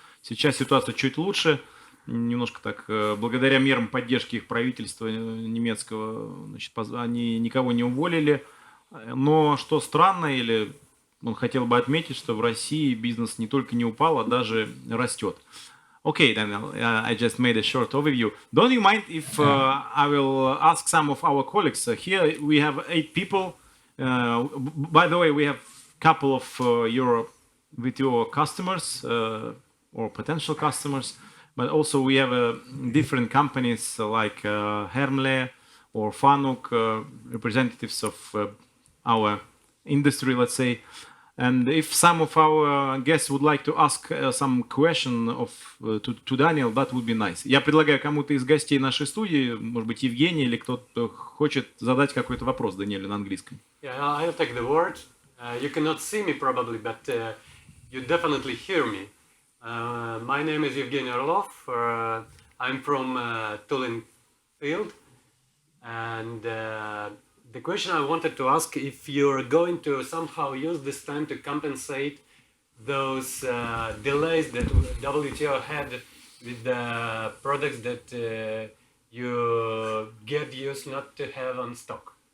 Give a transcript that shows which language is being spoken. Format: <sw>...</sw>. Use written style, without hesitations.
<ru>Сейчас ситуация чуть лучше, немножко так, благодаря мерам поддержки их правительства немецкого, значит, они никого не уволили. Но что странно, или он хотел бы отметить, что в России бизнес не только не упал, а даже растет.</ru> <en>Okay, Daniel, I just made a short overview. Don't you mind if I will ask some of our colleagues? Here we have 8 people. By the way, we have a couple of your WTO customers or potential customers, but also we have different companies like Hermle or Fanuk, representatives of our industry, let's say. And if some of our guests would like to ask some question to Daniel, that would be nice.</en> <ru>Я предлагаю кому-то из гостей нашей студии, может быть, Евгений или кто-то хочет задать какой-то вопрос Даниэлю на английском.</ru> <en>Yeah, I'll take the word. You cannot see me probably, but you definitely hear me. My name is Evgeny Orlov. I'm from Tulin field. And the question I wanted to ask, if you're going to somehow use this time to compensate those delays that WTO had with the products that you get used not to have on stock.</en>